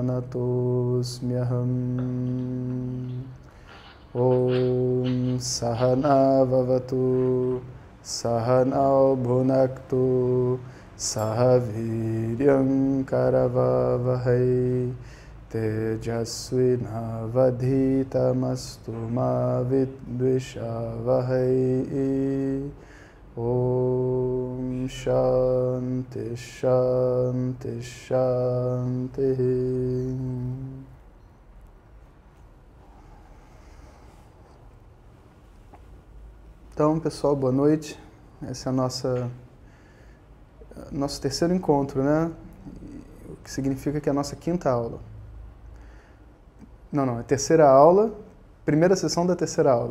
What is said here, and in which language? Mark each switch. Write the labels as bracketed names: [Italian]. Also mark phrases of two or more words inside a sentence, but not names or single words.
[Sanskrit] Pranatosmyaham Om Sahana Vavatu Sahana Bhunaktu Sahaviryam Karavavahai Tejasvinavadhitamastu ma vidvishavahai Om Shanti Shanti Shanti. [Portuguese] Então, pessoal, boa noite. Esse é o nosso terceiro encontro, né? O que significa que é a nossa quinta aula. Não, é terceira aula, primeira sessão da terceira aula.